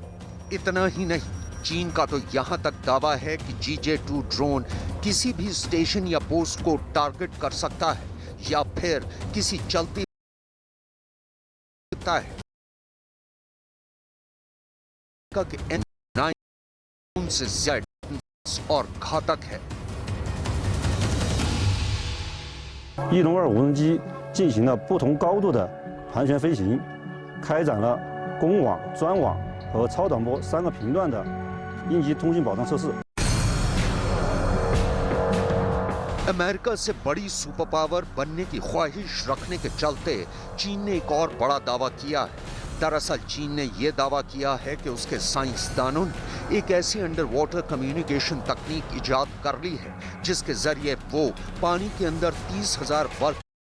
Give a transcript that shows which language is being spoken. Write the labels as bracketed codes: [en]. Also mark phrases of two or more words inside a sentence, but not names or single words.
[hi] इतना ही नहीं, चीन का तो यहाँ तक दावा है कि GJ-2 ड्रोन किसी भी स्टेशन या पोस्ट को टारगेट कर सकता है या फिर किसी चलती है कि N9 से ज्यादा और घातक है। [zh] 翼龙2无人机进行了不同高度的盘旋飞行，开展了公网、专网和超短波3个频段的应急通信保障测试。 [hi] अमेरिका से बड़ी [en] super power [hi] बनने की ख्वाहिश रखने के चलते चीन ने एक और बड़ा दावा किया है। दरअसल चीन ने यह दावा किया है कि उसके साइंसदानों ने एक ऐसी [en] under water communication [hi] तकनीक इजाद कर ली है जिसके जरिए वो पानी के अंदर 30,000 वर्ग